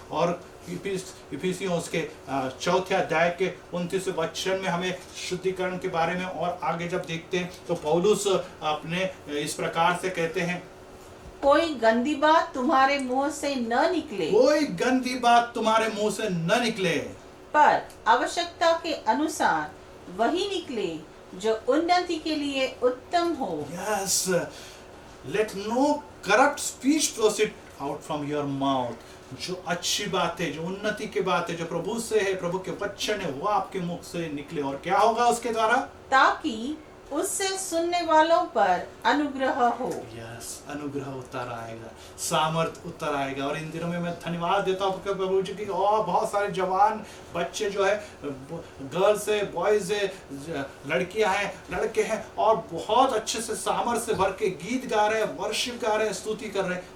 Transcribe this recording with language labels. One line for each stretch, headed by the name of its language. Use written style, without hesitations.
Hindi: और इफिसियों उसके चौथे अध्याय के 29 वचन में हमें शुद्धिकरण के बारे में और आगे जब देखते हैं तो पौलुस अपने इस प्रकार से कहते हैं, कोई गंदी बात तुम्हारे मुंह से न निकले, कोई गंदी बात तुम्हारे मुंह से न निकले, पर आवश्यकता के अनुसार वही निकले जो उन्नति के लिए उत्तम हो।
English: Yes, let no corrupt speech proceed out from your mouth.
Hindi: जो अच्छी बात है, जो उन्नति की बात है, जो प्रभु से है, प्रभु के वचन है, वो आपके मुख से निकले। और क्या होगा उसके द्वारा? ताकि उससे सुनने वालों पर अनुग्रह हो। यस, अनुग्रह उतर आएगा, सामर्थ उतर आएगा। और इन दिनों में मैं धन्यवाद देता हूँ प्रभु जी की, और बहुत सारे जवान बच्चे जो है, गर्ल्स है, बॉयज है, लड़कियां हैं, लड़के हैं, और बहुत अच्छे से सामर्थ से भर के गीत गा रहे हैं, वर्शिप गा रहे हैं, स्तुति कर रहे हैं।